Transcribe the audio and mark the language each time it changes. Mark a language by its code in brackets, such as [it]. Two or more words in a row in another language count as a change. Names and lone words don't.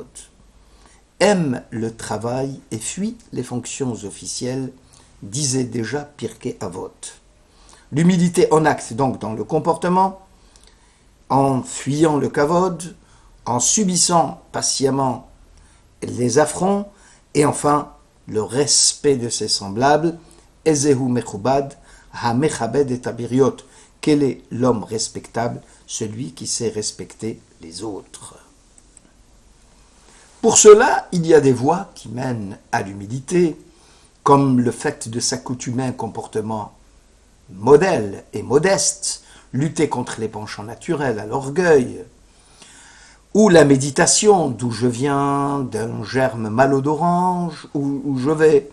[fr] Aime le travail et fuit les fonctions officielles, disait déjà Pirkei Avot. L'humilité en acte, donc dans le comportement, en fuyant le kavod, en subissant patiemment les affronts, et enfin le respect de ses semblables. [he] איזהו מכובד, המכבד את הבריות. [fr] Quel est l'homme respectable? Celui qui sait respecter les autres. Pour cela, il y a des voies qui mènent à l'humilité, comme le fait de s'accoutumer à un comportement modèle et modeste, lutter contre les penchants naturels, à l'orgueil, ou la méditation, d'où je viens, d'un germe malodorant, où je vais.